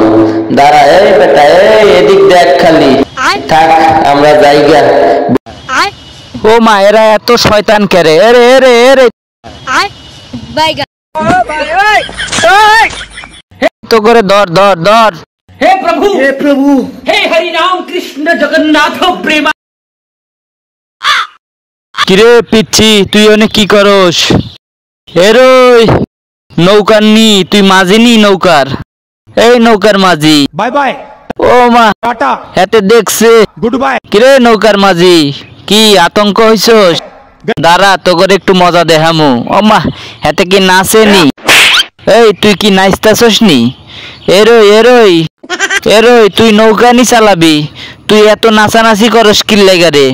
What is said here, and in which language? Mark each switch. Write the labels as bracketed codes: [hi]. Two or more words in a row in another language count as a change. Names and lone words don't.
[bn] দাঁড়া এই বেটা এই এদিক দেখ খালি, থাক আমরা জায়গা। ও মা এরা এত শয়তান কে রে? এরে এরে এরে তো করে ধর ধর ধর। [hi] हे प्रभु, हे हरि राम कृष्ण जगन्नाथ प्रेमा। [bn] কিরে পিচ্ছি তুই অনেক কি করস? এরই নৌকার নি, তুই মাঝি নি নৌকার, এই নৌকার মাঝি। [en] bye bye, [bn] ও মা टाटा, হাতে দেখছে। [en] good bye. [bn] কিরে নৌকার মাঝি কি আতঙ্ক হইছস? দাঁড়া তো করে একটু মজা দেখামু। ও মা হাতে কি নাচে নি? এই তুই কি নাচতাছস নি? এরই এরই এরই তুই নৌকা নি চালাবি, তুই এত নাচানাচি করস কি লাগা রে?